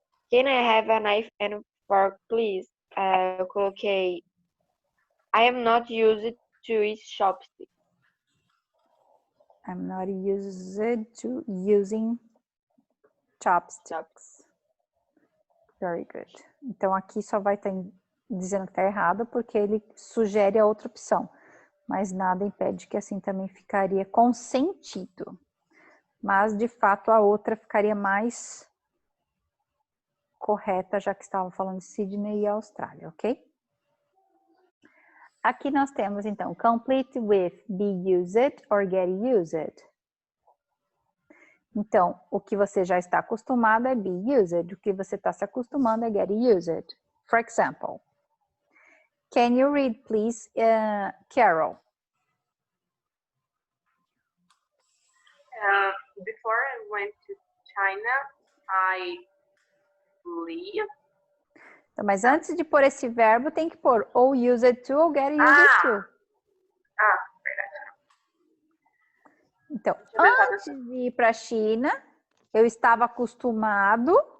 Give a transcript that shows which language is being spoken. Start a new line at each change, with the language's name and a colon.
English: Can I have a knife and fork, please?
Portuguese: Eu coloquei
English: I am not used to eat chopsticks. I'm not used to using chopsticks. Very good.
Portuguese: Então, aqui só vai estar dizendo que está errado, porque ele sugere a outra opção. Mas nada impede que assim também ficaria com sentido. Mas, de fato, a outra ficaria mais correta, já que estavam falando de Sydney e Austrália, ok? Aqui nós temos, então,
English: complete with be used or get used.
Portuguese: Então, o que você já está acostumado é be used. O que você está se acostumando é get used.
English: For example, can you read, please, Carol? Before I went to China, I live.
Portuguese: Então, mas antes de pôr esse verbo, tem que pôr ou used to ou get used to. Verdade. Então, antes de ir para a China, eu estava acostumado.